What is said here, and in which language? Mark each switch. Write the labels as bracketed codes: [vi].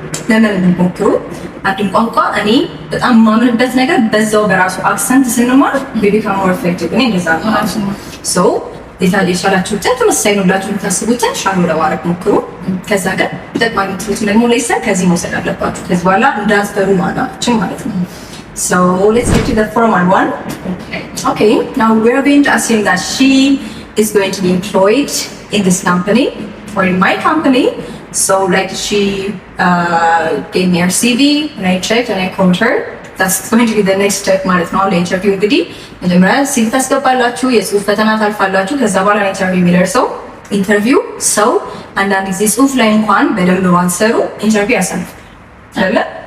[am] ለምን ሞክሩ። አንድን ቋንቋ እኔ በጣም የማምንበት ነገር በዛው በራሱ አክሰንት ስንማር ቢካም ሞር ኢፌክቲቭ እኔ እንደዛ ነው። ሶ የቻላችሁትን ተመሳሳይ ነው ብላችሁ የምታስቡትን ሻዶ ለማድረግ ሞክሩ። ከዛ ግን ይጠቅማል የምትሉትን ደግሞ ሌሰን ከዚህ መውሰድ አለባችሁ። ከዚህ በኋላ እንዳትፈሩ ማለታችን ማለት ነው። [en] So let's get to the formal one. Okay, now we're going to assume that she is going to be employed in this company or in my company. So like she gave me her CV and I checked and I called her. That's going to be the next step [am] ማለት ነው። ለኢንተርቪው እንግዲህ መጀመሪያ ሲቪ ታስገባላችሁ፣ የጽሁፍ ፈተና ታልፋላችሁ። ከዛ በኋላ ኢንተርቪው የሚደርሰው ኢንተርቪው ሰው አንዳንድ ጊዜ ጽሁፍ ላይ እንኳን በደንብ ባትሰሩ ኢንተርቪው ያሳልፍ አይደለ?